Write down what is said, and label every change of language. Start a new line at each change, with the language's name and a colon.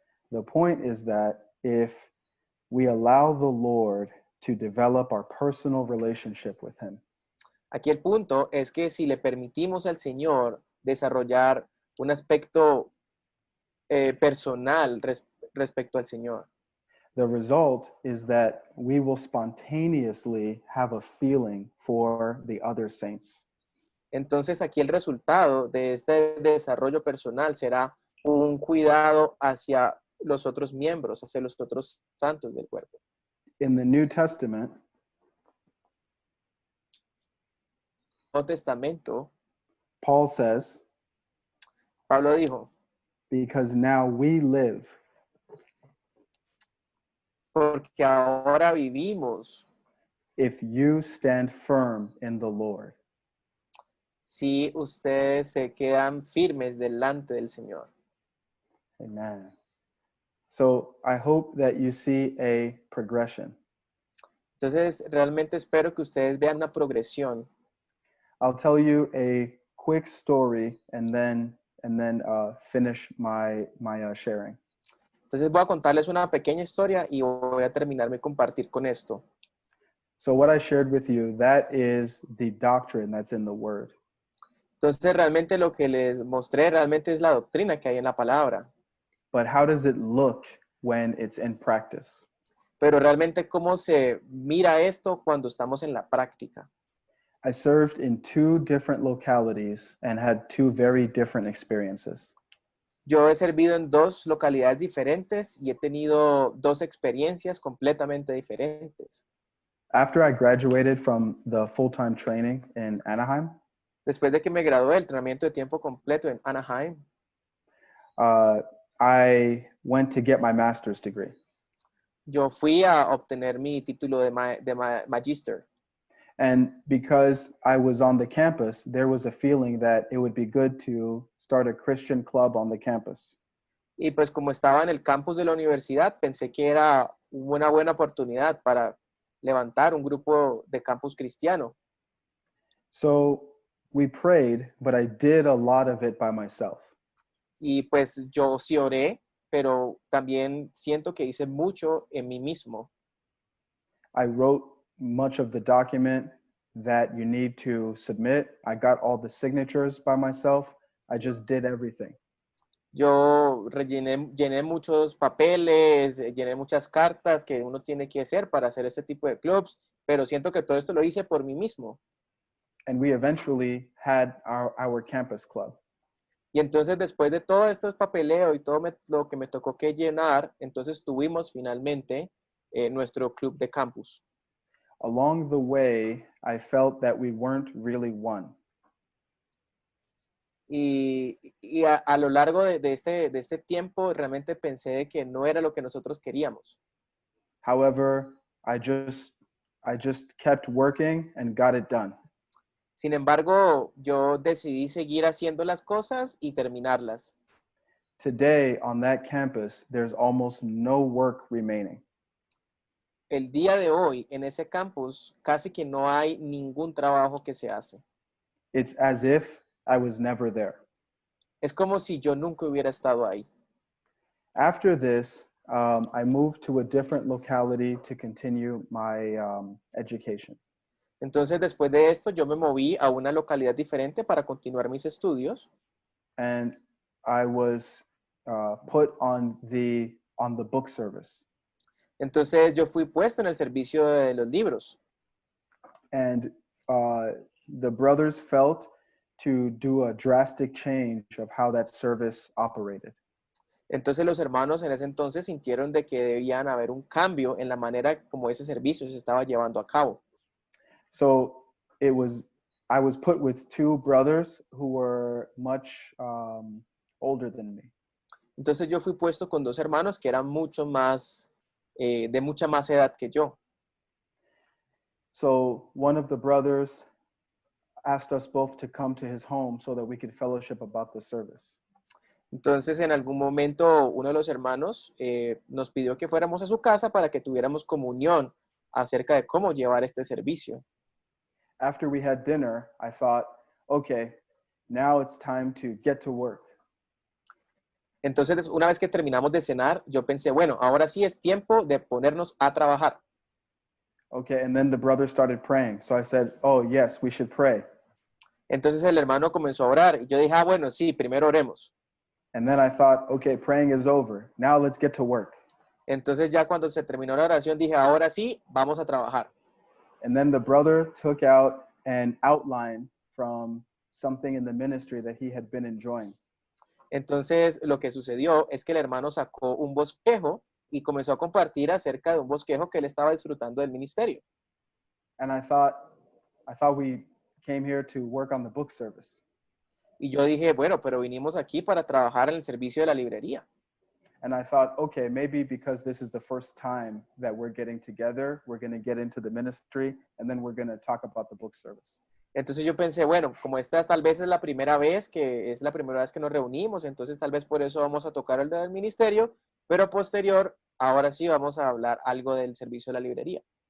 English: The point is that if we allow the Lord to develop our personal relationship with him,
Spanish: Aquí el punto es que si le permitimos al Señor desarrollar un aspecto personal respecto al Señor,
English: the result is that we will spontaneously have a feeling for the other saints.
Spanish: Entonces aquí el resultado de este desarrollo personal será un cuidado hacia los otros miembros, hacia los otros santos del cuerpo.
English: In the New Testament,
Spanish: Nuevo Testamento,
English: Paul says,
Spanish: Pablo dijo,
English: because now we live,
Spanish: porque ahora vivimos
English: if you stand firm in the Lord.
Spanish: si ustedes se quedan firmes delante del Señor.
English: Amen. So I hope that you see a progression.
Spanish: Entonces, realmente espero que ustedes vean una progresión.
English: I'll tell you a quick story and then finish my sharing.
Spanish: Entonces voy a contarles una pequeña historia y voy a terminar mi compartir con esto.
English: So what I shared with you, that is the doctrine that's in the Word.
Spanish: Entonces, realmente lo que les mostré realmente es la doctrina que hay en la palabra.
English: But how does it look when it's in practice?
Spanish: Pero realmente, ¿cómo se mira esto cuando estamos en la práctica?
English: I served in 2 different localities and had 2 very different experiences.
Spanish: Yo he servido en 2 localidades diferentes y he tenido 2 experiencias completamente diferentes.
English: After I graduated from the full-time training in Anaheim,
Spanish: Después de que me gradué del entrenamiento de tiempo completo en Anaheim,
English: I went to get my master's degree.
Spanish: yo fui a obtener mi título de Magister.
English: And because I was on the campus, there was a feeling that it would be good to start a Christian club on the campus.
Spanish: Y pues como estaba en el campus de la universidad, pensé que era una buena oportunidad para levantar un grupo de campus cristiano.
English: So we prayed, but I did a lot of it by myself.
Spanish: Y pues yo sí oré, pero también siento que hice mucho en mí mismo.
English: I wrote much of the document that you need to submit. I got all the signatures by myself. I just did everything.
Spanish: Yo llené muchos papeles, llené muchas cartas que uno tiene que hacer para hacer este tipo de clubs, pero siento que todo esto lo hice por mí mismo.
English: And we eventually had our campus club.
Spanish: Y entonces después de todo este papeleo y todo lo que me tocó que llenar, entonces tuvimos finalmente nuestro club de campus.
English: Along the way, I felt that we weren't really one.
Spanish: Y a lo largo de este tiempo realmente pensé de que no era lo que nosotros queríamos.
English: However, I just kept working and got it done.
Spanish: Sin embargo, yo decidí seguir haciendo las cosas y terminarlas.
English: Today on that campus, there's almost no work remaining.
Spanish: El día de hoy en ese campus casi que no hay ningún trabajo que se hace.
English: It's as if I was never there.
Spanish: Es como si yo nunca hubiera estado ahí.
English: After this, I moved to a different locality to continue my education.
Spanish: Entonces, después de esto, yo me moví a una localidad diferente para continuar mis estudios.
English: And I was put on the book service.
Spanish: Entonces, yo fui puesto en el servicio de los libros.
English: And the brothers felt to do a drastic change of how that service operated.
Spanish: Entonces, los hermanos en ese entonces sintieron de que debían haber un cambio en la manera como ese servicio se estaba llevando a cabo.
English: So I was put with 2 brothers who were much older than me.
Spanish: Entonces, yo fui puesto con 2 hermanos que eran mucho más, de mucha más edad que yo.
English: So one of the brothers asked us both to come to his home so that we could fellowship about the service.
Spanish: Entonces, en algún momento, uno de los hermanos nos pidió que fuéramos a su casa para que tuviéramos comunión acerca de cómo llevar este servicio.
English: After we had dinner, I thought, okay, now it's time to get to work.
Spanish: Entonces, una vez que terminamos de cenar, yo pensé, bueno, ahora sí es tiempo de ponernos a trabajar.
English: Okay, and then the brother started praying. So I said, oh, yes, we should pray.
Spanish: Entonces, el hermano comenzó a orar y yo dije, bueno, sí, primero oremos.
English: And then I thought, okay, praying is over. Now let's get to work.
Spanish: Entonces, ya cuando se terminó la oración, dije, ahora sí, vamos a trabajar.
English: And then the brother took out an outline from something in the ministry that he had been enjoying.
Spanish: Entonces, lo que sucedió es que el hermano sacó un bosquejo y comenzó a compartir acerca de un bosquejo que él estaba disfrutando del ministerio.
English: And I thought we came here to work on the book service.
Spanish: Y yo dije, bueno, pero vinimos aquí para trabajar en el servicio de la librería.
English: And I thought, okay, maybe because this is the first time that we're getting together, we're going to get into the ministry, and then we're going to talk about the book service.
Spanish: Entonces yo pensé, bueno, como esta tal vez es la primera vez que nos reunimos, entonces tal vez por eso vamos a tocar el del ministerio, pero posterior, ahora sí vamos a hablar algo del servicio de la librería.